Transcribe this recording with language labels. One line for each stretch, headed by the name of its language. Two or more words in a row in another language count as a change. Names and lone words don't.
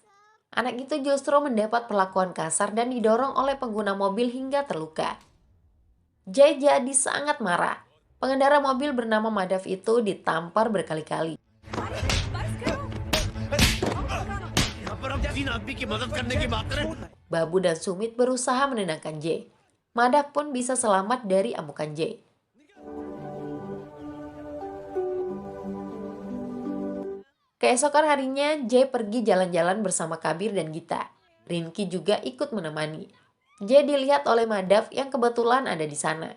Indonesian: Anak itu justru mendapat perlakuan kasar dan didorong oleh pengguna mobil hingga terluka. J jadi sangat marah. Pengendara mobil bernama Madhav itu ditampar berkali-kali.
Hindi: तीन आदमी की मदद करने की बात करें।
Indonesian: Babu dan Sumit berusaha menenangkan Jay. Madaf pun bisa selamat dari amukan Jay. Keesokan harinya, Jay pergi jalan-jalan bersama Kabir dan Gita. Rinki juga ikut menemani. Jay dilihat oleh Madaf yang kebetulan ada di sana.